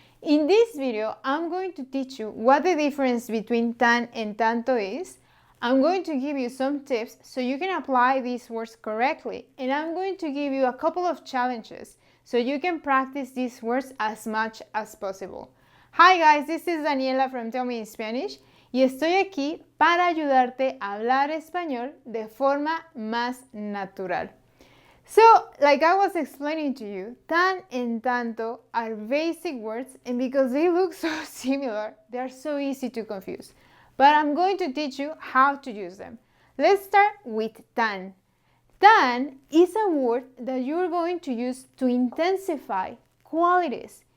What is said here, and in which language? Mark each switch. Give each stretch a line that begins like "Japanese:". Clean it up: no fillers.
English: In this video, I'm going to teach you what the difference between tan and tanto is. I'm going to give you some tips so you can apply these words correctly. And I'm going to give you a couple of challenges so you can practice these words as much as possible. Hi guys, this is Daniela from Tell Me in Spanish.
Spanish: Y estoy aquí para ayudarte a hablar español de forma más natural.
English: So, like I was explaining to you, tan and tanto are basic words, and because they look so similar, they are so easy to confuse. But I'm going to teach you how to use them. Let's start with tan. Tan is a word that you're going to use to intensify qualities.